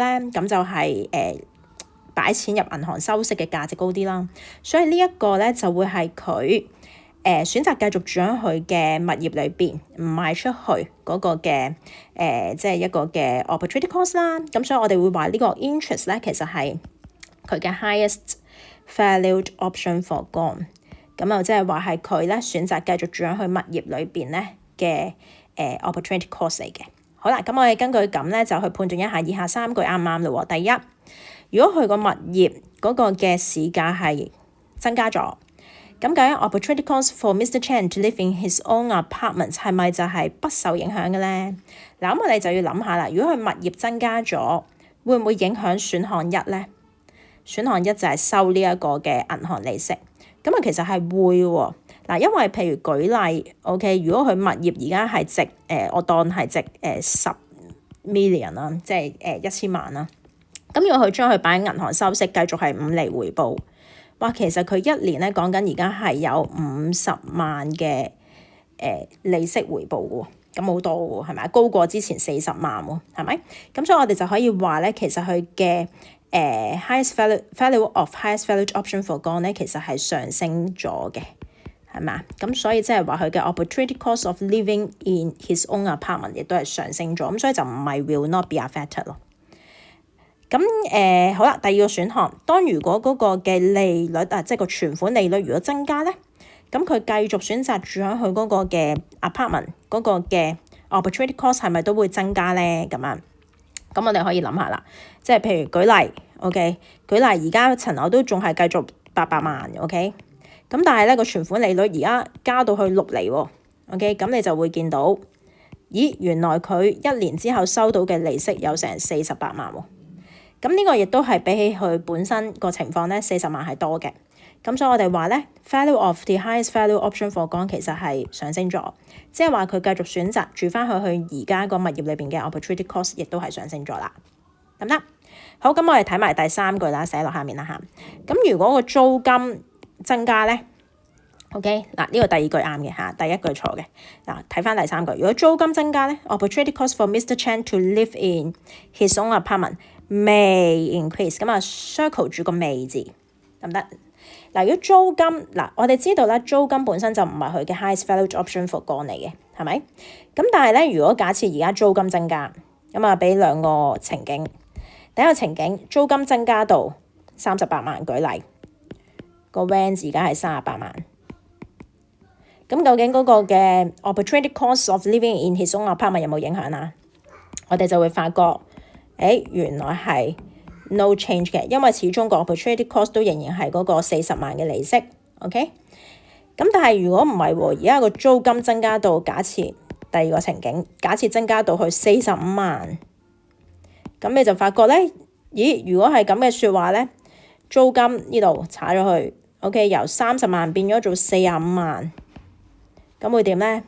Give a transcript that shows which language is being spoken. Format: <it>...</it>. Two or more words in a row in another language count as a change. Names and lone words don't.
<yue>咁就係擺錢入銀行收息嘅價值高啲啦。所以呢一個咧就會係佢選擇繼續住喺佢嘅物業裏邊，唔賣出去嗰個嘅即係一個嘅</yue> <en>opportunity cost</en> <yue>啦。咁所以我哋會話呢個 interest 咧，其實係佢嘅</yue> <en>highest valued option foregone。</en> <yue>咁即係話係佢咧選擇繼續住喺佢物業裏邊咧嘅</yue> <en>opportunity cost</en> <yue>嚟嘅。好啦，咁我哋根據咁咧就去判斷一下以下3句啱唔啱咯。第一，如果佢個物業嗰個嘅市價係增加咗，咁究竟</yue> <en>opportunity cost for Mr.</en> <yue>Chan to live in his own apartment 係咪就係不受影響嘅咧？嗱，咁我哋就要諗下啦。如果佢物業增加咗，會唔會影響選項1咧？選項1就係收呢一個嘅銀行利息。咁其實係會喎。嗱，因為譬如舉例 ，OK， 如果佢物業而家係值我當係值10 million 啦，即係1000萬啦。咁如果佢將佢擺喺銀行收息，繼續係5厘回報，哇！其實佢一年咧講緊而家係有50萬嘅利息回報喎，咁好多喎，係咪？高過之前40萬喎，係咪？咁所以我哋就可以話咧，其實佢嘅</yue> <en>highest value of highest valued option foregone</en> <yue>咧，其實係上升咗嘅。係嘛？咁所以即係話佢嘅</yue> <en>opportunity cost of living in his own apartment</en> <yue>亦都係上升咗，咁所以就唔係</yue> <en>will not be affected</en> <yue>咯。咁好啦，第二個選項，當如果嗰個嘅利率即係個存款利率如果增加咧，咁佢繼續選擇住喺佢嗰個嘅 apartment 嗰個嘅</yue> <en>opportunity cost</en> <yue>係咪都會增加咧？咁我哋可以諗下啦，即係譬如舉例 ，OK， 舉例而家層樓都仲係繼續800萬 ，OK。咁但係咧個存款利率而家加到去6厘喎 ，OK， 咁你就會見到，咦，原來佢1年之後收到嘅利息有成48萬喎。咁呢個亦都係比起佢本身個情況咧40萬係多嘅。咁所以我哋話咧</yue> <en>value of the highest value option foregone</en> <yue>其實係上升咗，即係話佢繼續選擇住翻去而家個物業裏邊嘅</yue> <en>opportunity cost</en> <yue>亦都係上升咗啦，得唔得？好，咁我哋睇埋第3句啦，寫落下面啦嚇。咁如果個租金增加咧 ，OK， 嗱呢個第二句啱嘅嚇，第一句錯嘅。嗱，睇翻第3句，如果租金增加咧 ，</yue> <en>opportunity cost for Mr. Chan to live in his own apartment may increase。</en> <yue>咁circle 住個 may 字，得唔得？嗱，如果租金我哋知道咧，租金本身就唔係佢嘅 highest valued option foregone 嚟嘅，係咪？咁但係咧，如果假設而家租金增加，俾2個情景。第一個情景，租金增加到38萬，舉例。個 rent 而家係38萬，咁究竟嗰個嘅</yue> <en>opportunity cost of living in his own apartment</en> <yue>有冇影響啊？我哋就會發覺，原來係</yue> <en>no change</en> <yue>嘅，因為始終個</yue> <en>opportunity cost</en> <yue>都仍然係嗰個40萬嘅利息 ，OK？咁但係如果唔係喎，而家個租金增加到假設第二個情景，假設增加到去45萬，咁你就發覺咧，咦？如果係咁嘅説話咧，租金呢度查咗去 ，OK， 由30萬變咗做45萬，咁會點咧？</yue>